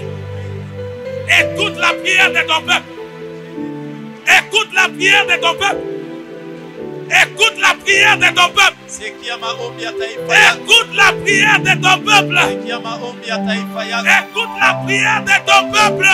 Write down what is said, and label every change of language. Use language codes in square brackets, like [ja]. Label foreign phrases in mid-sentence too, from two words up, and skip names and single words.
[fr] Écoute la prière de ton peuple. Écoute la prière de ton peuple. Écoute la prière de ton peuple. [sw] Sikia maombi ya taifa yako. [fr] Écoute la prière de ton peuple. [sw] Sikia maombi ya taifa yako. [fr] Écoute la prière de ton peuple.